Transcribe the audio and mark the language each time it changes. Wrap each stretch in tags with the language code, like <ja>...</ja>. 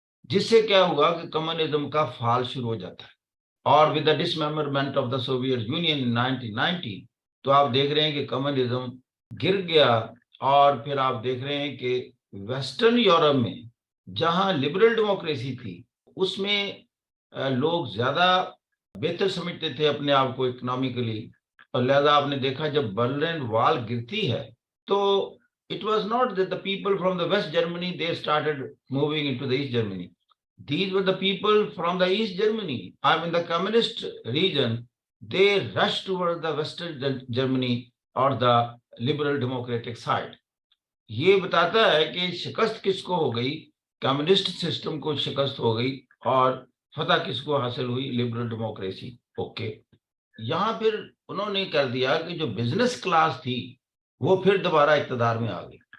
<ur>جس سے کیا ہوا کہ کمیونزم کا فال شروع ہو جاتا ہے. اور</ur> <en>with the dismemberment of the Soviet Union in</en> <ur>1990 تو آپ دیکھ رہے ہیں کہ کمیونزم گر گیا. اور پھر آپ دیکھ رہے ہیں کہ ویسٹرن یورپ میں جہاں لبرل ڈیموکریسی تھی اس میں لوگ زیادہ بہتر سمجھتے تھے اپنے آپ کو اکنامکلی. اور لہذا آپ نے دیکھا جب برلن وال گرتی ہے تو</ur> <en>it was not that the people from the West Germany they started moving into the East Germany. These were the people from the East Germany. I mean the communist region. They rushed towards the Western Germany or the liberal democratic side.</en> <ur>یہ بتاتا ہے کہ شکست کس کو ہو گئی, communist system کو شکست ہو گئی اور فتح کس کو حاصل ہوئی, لبرل ڈیموکریسی. اوکے, یہاں پھر انہوں نے کر دیا کہ جو بزنس کلاس تھی وہ پھر دوبارہ اقتدار میں آ گئی.</ur>